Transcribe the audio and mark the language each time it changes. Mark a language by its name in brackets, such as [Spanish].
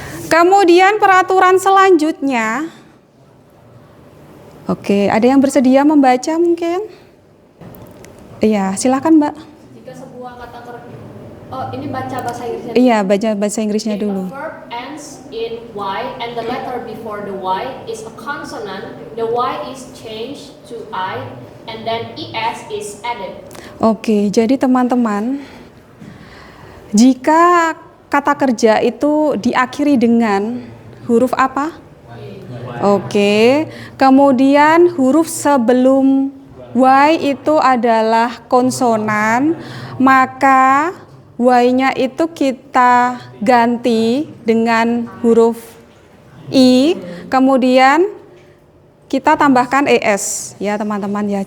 [Indonesian] Kemudian peraturan selanjutnya, oke, ada yang bersedia membaca mungkin? Iya, silakan Mbak. Jika sebuah kata kerja, oh ini baca bahasa Inggrisnya. Iya, baca bahasa Inggrisnya [English] If [Indonesian] dulu. [English] a verb ends in y and the letter before the y is a consonant, the y is changed to I and then es is added. [Indonesian] Oke, jadi teman-teman, jika kata kerja itu diakhiri dengan huruf apa? Oke, kemudian huruf sebelum y itu adalah konsonan, maka y-nya itu kita ganti dengan huruf i, kemudian kita tambahkan es ya teman-teman ya.